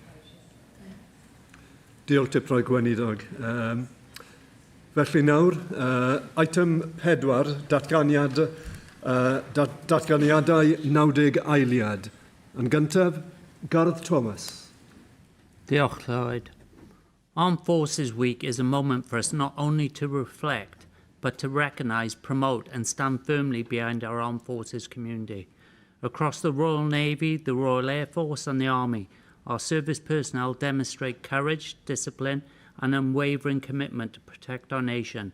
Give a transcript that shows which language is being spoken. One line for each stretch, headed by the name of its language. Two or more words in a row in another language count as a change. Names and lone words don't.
Welsh: Diolch te proi gweinidog. Felly nawr, item 4, datganiadau 90 eiliad. Yn gyntaf, Gareth Thomas. Diolch, Lloyd.
English: Armed Forces Week is a moment for us not only to reflect, but to recognise, promote and stand firmly behind our armed forces community. Across the Royal Navy, the Royal Air Force and the Army, our service personnel demonstrate courage, discipline and unwavering commitment to protect our nation.